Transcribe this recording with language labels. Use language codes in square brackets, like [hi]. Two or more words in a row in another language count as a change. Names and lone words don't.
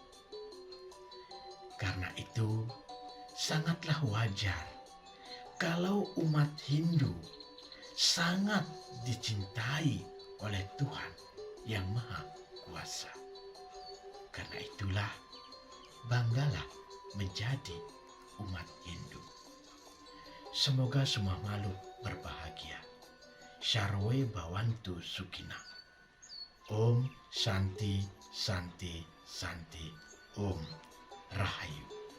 [id] Karena itu, sangatlah wajar kalau umat Hindu sangat dicintai oleh Tuhan yang Maha Kuasa. Karena itulah, banggalah menjadi umat Hindu. Semoga semua makhluk berbahagia. [sa] Sarwe Bhawantu Sukhina. Om Shanti Shanti Shanti. Om Rahayu.